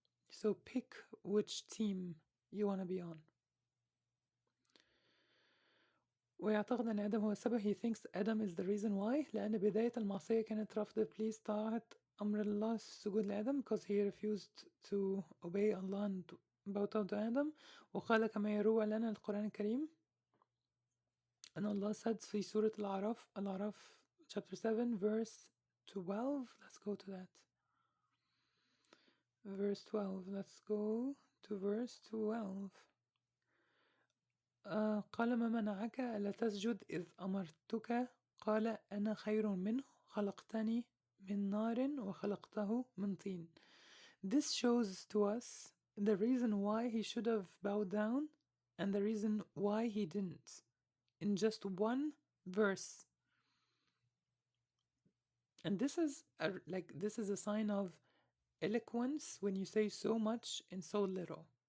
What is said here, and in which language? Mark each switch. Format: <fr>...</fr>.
<en>So pick which team you want to be on.</en> <ar>ويعتقد أن آدم هو السبب.</ar> <en>He thinks Adam is the reason why.</en> <ar>لأن بداية المعصية كانت رفض إبليس طاعة أمر الله السجود لآدم,</ar> <en>because he refused to obey Allah and bow down to Adam.</en> <ar>وقال كما يروى لنا القرآن الكريم أن الله</ar> <en>said</en> <ar>في سورة الأعراف</ar> <en>chapter 7 verse 12. Let's go to that. Verse 12. Let's go to verse 12.</en> <ar>قال ما منعك ألا تسجد إذ أمرتك قال أنا خير منه خلقتني من نار وخلقته من طين.</ar> <en>This shows to us the reason why he should have bowed down and the reason why he didn't, in just one verse. And this is a sign of eloquence when you say so much in so little.</en>